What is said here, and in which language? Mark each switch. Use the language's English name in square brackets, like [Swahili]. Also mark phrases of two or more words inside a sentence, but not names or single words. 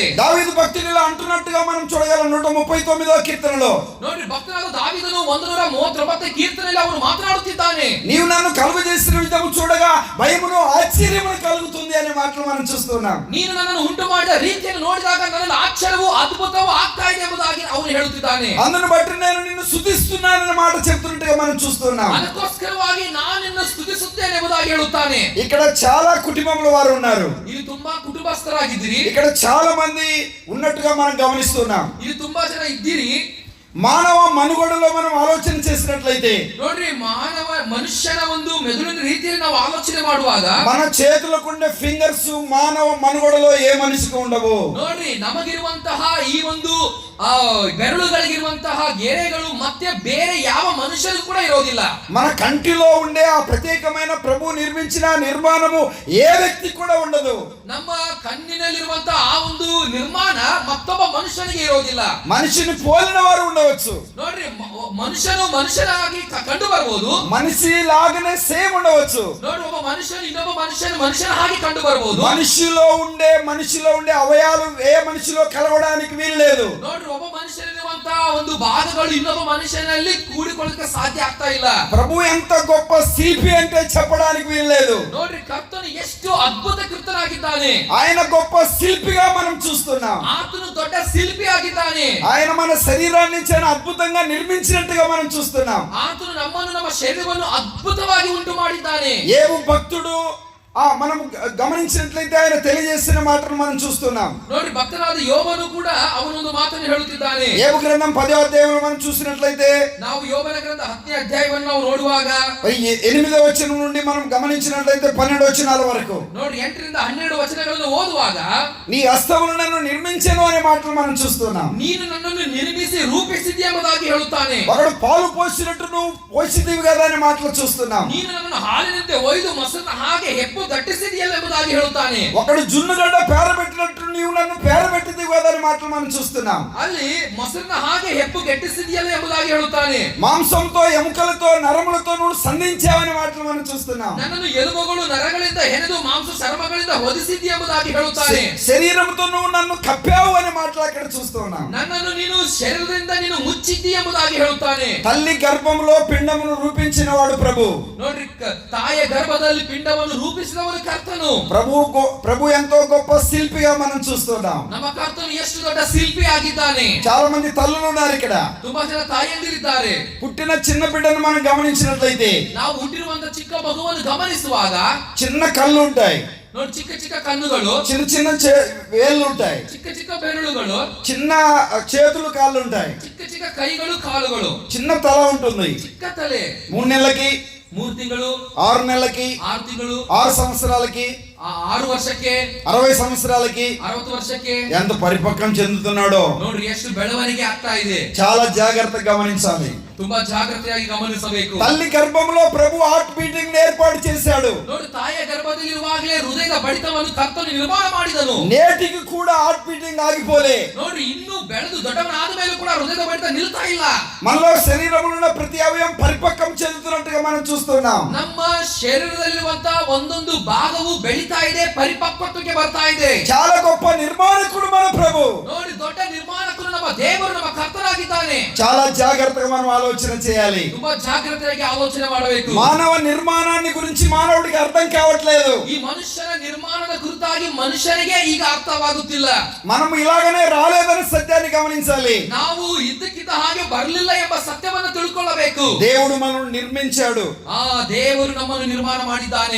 [Telugu] దావీదు భక్తునిలా అంటున్నట్టుగా మనం చూడగలం 139వ కీర్తనలో. [Kannada] ನೋಡ್ರಿ, ಭಕ್ತನಾದ ದಾವೀದನು 139 ಕೀರ್ತನೆಯಲ್ಲಿ ಅವನು ಮಾತನಾಡುತ್ತಿದ್ದಾನೆ. [Telugu] నీవు నన్ను కలుగజేసిన విధము చూడగా భయమును ఆశ్చర్యమును కలుగుతుంది అనే మాటలు మనం చూస్తున్నాం. [Kannada] ನೀನು ನನ್ನನ್ನು ನನ್ನನ್ನು ಉಂಟು ಮಾಡಿದ ರೀತಿಯನ್ನು ನೋಡಿದಾಗ ನನ್ನಲ್ಲಿ ಆಶ್ಚರ್ಯವೂ ಅದ್ಭುತವೂ ಆಗ್ತಾ ಇದೆ ಎಂಬುದಾಗಿ ಅವನು ಹೇಳುತ್ತಿದ್ದಾನೆ. [Telugu] అందును బట్టి నేను నిన్ను స్తుతిస్తున్నానన్న మాట చెప్తున్నట్టుగా మనం చూస్తున్నాం. [Kannada] ಅದಕ್ಕೋಸ್ಕರವಾಗಿ ನಾನು ನಿನ್ನ ಸ್ತುತಿಸುತ್ತೇನೆ ಎಂಬುದಾಗಿ ಹೇಳುತ್ತಾನೆ. [Telugu] ఇక్కడ చాలా కుటుంబముల వారు ఉన్నారు. [Kannada] ಇಲ್ಲಿ ತುಂಬಾ ಕುಟುಂಬಸ್ಥರಾಗಿದ್ದೀರಿ. [Telugu] ఇక్కడ చాలా మంది ఉన్నట్టుగా మనం గమనిస్తున్నాం. [Kannada] ಇಲ್ಲಿ ತುಂಬಾ ಜನ ಇದ್ದೀರಿ. [Telugu] మానవ మనుగడలో మనం ఆలోచన చేసినట్లయితే [Kannada] ನೋಡ್ರಿ, ಮನುಷ್ಯನ ಒಂದು ಮೆದುಳಿನ ರೀತಿಯಲ್ಲಿ ನಾವು ಆಲೋಚನೆ ಮಾಡುವಾಗ [Telugu] మన చేతులకుండే ఫింగర్స్ మానవ మనుగడలో ఏ మనిషికి ఉండవు. [Kannada] ನೋಡ್ರಿ, ನಮಗಿರುವಂತಹ ಈ ಒಂದು ಬೆರಳುಗಳಿಗಿರುವಂತಹ ಗೆರೆಗಳು ಮತ್ತೆ ಬೇರೆ ಯಾವ ಮನುಷ್ಯರಿಗೂ ಕೂಡ ಇರೋದಿಲ್ಲ. [Telugu] మన కంటిలో ఉండే ఆ ప్రత్యేకమైన ప్రభు నిర్మించిన నిర్మాణము ఏ వ్యక్తి కూడా ఉండదు. [Kannada] ನಮ್ಮ ಕಣ್ಣಿನಲ್ಲಿರುವಂತಹ ಆ ಒಂದು ನಿರ್ಮಾಣ ಮತ್ತೊಬ್ಬ ಮನುಷ್ಯನಿಗೆ ಇರೋದಿಲ್ಲ. [Telugu] మనిషిని పోలిన వారు ఉండవచ్చు. [Kannada] ನೋಡ್ರಿ, ಮನುಷ್ಯನು ಮನುಷ್ಯನಾಗಿ ಕಂಡು ಬರಬಹುದು. [Telugu] మనిషి లాగానే సేమ్ ఉండవచ్చు. [Kannada] ನೋಡ್ರಿ, ಒಬ್ಬ ಮನುಷ್ಯನು ಇನ್ನೊಬ್ಬ ಮನುಷ್ಯನ ಹಾಗೆ ಕಂಡು ಬರಬಹುದು. [Telugu] మనిషిలో ఉండే అవయాలు ఏ మనిషిలో కలవడానికి వీలు లేదు. [Kannada] ನೋಡ್ರಿ, ಒಬ್ಬ ಮನುಷ್ಯನಿರುವಂತಹ ಒಂದು ಭಾಗಗಳು ಇನ್ನೊಬ್ಬ ಮನುಷ್ಯನಲ್ಲಿ ಕೂಡಿಕೊಳ್ಳಕ್ಕೆ ಸಾಧ್ಯ ಆಗ್ತಾ ಇಲ್ಲ. [Telugu] ప్రభు ఎంత గొప్ప శిల్పి అంటే చెప్పడానికి వీలు లేదు. [Kannada] ನೋಡ್ರಿ, ಕರ್ತನು ಎಷ್ಟು ಅದ್ಭುತ ಕೃತನಾಗಿದ್ದಾನೆ. [Telugu] ఆయన గొప్ప శిల్పిగా మనం చూస్తున్నాం. [Kannada] ಆತನು ದೊಡ್ಡ ಶಿಲ್ಪಿ ಆಗಿದ್ದಾನೆ. [Telugu] ఆయన మన శరీరాన్ని చాలా అద్భుతంగా నిర్మించినట్టుగా మనం చూస్తున్నాం. [Kannada] ಆತನು ನಮ್ಮನ್ನು ನಮ್ಮ ಶರೀರವನ್ನು ಅದ್ಭುತವಾಗಿ ಉಂಟು ಮಾಡಿದ್ದಾನೆ. [Telugu] ఏబు భక్తుడు మనం గమనించినట్లయితే ఆయన తెలియజేసిన మాటను మనం చూస్తున్నాం. [Kannada] ನೋಡಿ, ಭಕ್ತನಾದ ಯೋಬನು ಕೂಡ ಅವನೊಂದು ಮಾತನ್ನು ಹೇಳುತ್ತಿದ್ದಾನೆ. [Telugu] ఏబు గ్రంథం 10వ అధ్యాయంలో మనం చూసినట్లయితే [Kannada] ನಾವು ಯೋಬನ ಗ್ರಂಥ 10ನೇ ಅಧ್ಯಾಯವನ್ನು ನಾವು ನೋಡುವಾಗ [Telugu] 8వ వచనం నుండి మనం గమనించినట్లయితే 12 వచనాల వరకు [Kannada] ನೋಡಿ 8 ರಿಂದ 12 వచనಗಳನ್ನು ಓದುವಾಗ [Telugu] నీ హస్తములు నన్ను నిర్మించెను అనే మాటలు మనం చూస్తున్నాం. [Kannada] ನೀನು ನನ್ನನ್ನು ನಿರ್ಮಿಸಿ ರೂಪಿಸಿದ್ದೀ ಎಂಬುದಾಗಿ ಹೇಳುತ್ತಾನೆ. [Telugu] ఒకడు పాలు పోసినట్టు నువ్వు పోసిದ್ದೀవి కదా అనే మాటలు చూస్తున్నాం. [Kannada] ನೀನು ನನ್ನನ್ನು ಹಾಲಿನಂತೆ ಒಯ್ದು ಮೊಸರನ್ನ ಹಾಗೆ ಹೆಪ್ಪು ಗಟ್ಟಿಸಿದೆಯಲ್ಲ ಎಂಬುದಾಗಿ ಹೇಳುತ್ತಾನೆ. [Telugu] ఒకడు జున్నుగడ్డ పేరబెట్టినట్టు నీవు నన్ను పేరబెట్టిದ್ದೀవి కదా అనే మాటలు మనం చూస్తున్నాం. [Kannada] ಅಲ್ಲಿ ಮೊಸರನ್ನ ಹಾಗೆ ಹೆಪ್ಪು ಗಟ್ಟಿಸಿದೆಯಲ್ಲ ಎಂಬುದಾಗಿ ಹೇಳುತ್ತಾನೆ. [Telugu] మాంసంతో ఎముకలతో నరములతో నువ్వు సంధించావనే మాటలు మనం చూస్తున్నాం. [Kannada] ನನ್ನನ್ನು ಎಲುಬುಗಳು ನರಗಳಿಂದ ಹೆಣೆದು ಮಾಂಸ ಚರ್ಮಗಳಿಂದ ಹೊದಿಸಿದ್ದೀ ಎಂಬುದಾಗಿ ಹೇಳುತ್ತಾನೆ. [Telugu] శరీరంతో నువ్వు నన్ను కప్పావు అనే మాటలు అక్కడ చూస్తున్నాం. [Kannada] ನನ್ನನ್ನು ನೀನು ಶರೀರದಿಂದ ನೀನು ಮುಚ್ಚಿದ್ದೀ ಎಂಬುದಾಗಿ ಹೇಳುತ್ತಾನೆ. [Telugu] తల్లి గర్భంలో పిండమును రూపించిన వాడు ప్రభు. [Kannada] ನೋಡ್ರಿ, ತಾಯಿಯ ಗರ್ಭದಲ್ಲಿ ಪಿಂಡವನ್ನು ರೂಪಿಸಿದವನು ಕರ್ತನು. [Telugu] ప్రభు ఎంతో గొప్ప శిల్పిగా మనం చూస్తున్నాం. [Kannada] ನಮ್ಮ ಕರ್ತನು ಎಷ್ಟು ದೊಡ್ಡ ಶಿಲ್ಪಿ ಆಗಿದ್ದಾನೆ. [Telugu] చాలా మంది తల్లులు ఉన్నారు ఇక్కడ. [Kannada] ತುಂಬಾ ಜನ ತಾಯಿಯಂದಿರಿದ್ದಾರೆ. [Telugu] పుట్టిన చిన్న బిడ్డను మనం గమనించినట్లయితే [Kannada] ನಾವು ಹುಟ್ಟಿರುವಂತ ಚಿಕ್ಕ ಮಗುವನ್ನು ಗಮನಿಸುವಾಗ [Telugu] చిన్న కళ్ళు ఉంటాయి. [Kannada] ನೋಡಿ, ಚಿಕ್ಕ ಚಿಕ್ಕ ಕಣ್ಣುಗಳು, [Telugu] చిన్న చిన్న వేళ్ళు ఉంటాయి. [Kannada] ಚಿಕ್ಕ ಚಿಕ್ಕ ಬೆರಳುಗಳು, [Telugu] చిన్న చేతులు కాళ్ళు ఉంటాయి. [Kannada] ಚಿಕ್ಕ ಚಿಕ್ಕ ಕೈಗಳು ಕಾಲುಗಳು, [Telugu] చిన్న తల ఉంటుంది. [Kannada] ಚಿಕ್ಕ ತಲೆ. [Telugu] 3 నెలలకి, [Kannada] 3 ತಿಂಗಳು, [Telugu] 6 నెలలకి, [Kannada] 6 ತಿಂಗಳು, [Telugu] 6 సంవత్సరాలకి, [Kannada] 6 ವರ್ಷಕ್ಕೆ, [Telugu] 60 సంవత్సరాలకి [Kannada] 60 ವರ್ಷಕ್ಕೆ [Telugu] ఎంత పరిపక్వం చెందుతున్నాడో [Kannada] ನೋಡ್ರಿ, ಎಷ್ಟು ಬೆಳವಣಿಗೆ ಆಗ್ತಾ ಇದೆ. [Telugu] చాలా జాగ్రత్తగా గమనించాలి. [Kannada] ತುಂಬಾ ಜಾಗ್ರತೆಯಾಗಿ ಗಮನಿಸಬೇಕು. [Telugu] తల్లి గర్భంలో ప్రభు [English] heart beating [Telugu] ఏర్పాటు చేశాడు. [Kannada] ನೋಡಿ, ತಾಯಿಯ ಗರ್ಭದಲ್ಲಿರುವಾಗಲೇ ಹೃದಯದ ಬಡಿತವನ್ನು ಕರ್ತನು ನಿರ್ಮಾಣ ಮಾಡಿದನು. [Telugu] నేటికి కూడా [English] heart beating [Telugu] ఆగిపోలే. [Kannada] ನೋಡ್ರಿ, ಇನ್ನೂ ಬೆಳೆದು ದೊಡ್ಡವನಾದ ಮೇಲೆ ಕೂಡ ಹೃದಯದ ಬಡಿತ ನಿಲ್ತಾ ಇಲ್ಲ. [Telugu] మనలో శరీరంలో ఉన్న ప్రతి అవయవం పరిపక్వం చెందుతున్నట్టుగా మనం చూస్తున్నాం. [Kannada] ನಮ್ಮ ಶರೀರದಲ್ಲಿರುವಂತಹ ಒಂದೊಂದು ಭಾಗವು ಬೆಳೀತಾ ಇದೆ, ಪರಿಪಕ್ವತ್ವಕ್ಕೆ ಬರ್ತಾ ಇದೆ. [Telugu] చాలా గొప్ప నిర్మాణకుడు మన ప్రభు. [Kannada] ನೋಡಿ, ದೊಡ್ಡ ನಿರ್ಮಾಣಕನು ನಮ್ಮ ದೇವರು, ನಮ್ಮ ಕರ್ತನಾಗಿದ್ದಾನೆ. [Telugu] చాలా జాగ్రత్తగా మనం ఆలోచన చేయాలి. [Kannada] ತುಂಬಾ ಜಾಗ್ರತೆಯಾಗಿ ಆಲೋಚನೆ ಮಾಡಬೇಕು. [Telugu] మానవ నిర్మాణాన్ని గురించి మానవుడికి అర్థం కావట్లేదు. [Kannada] ಈ ಮನುಷ್ಯನ ನಿರ್ಮಾಣದ ಕುರಿತಾಗಿ ಮನುಷ್ಯನಿಗೆ ಈಗ ಅರ್ಥವಾಗುತ್ತಿಲ್ಲ. [Telugu] మనం ఇలాగనే రాలేదని సత్యాన్ని గమనించాలి. [Kannada] ನಾವು ಇದ್ದಕ್ಕಿದ್ದ ಹಾಗೆ ಬರಲಿಲ್ಲ ಎಂಬ ಸತ್ಯವನ್ನು ತಿಳ್ಕೊಳ್ಳಬೇಕು. [Telugu] దేవుడు మనల్ని నిర్మించాడు. [Kannada] ದೇವರು ನಮ್ಮನ್ನು ನಿರ್ಮಾಣ ಮಾಡಿದ್ದಾನೆ.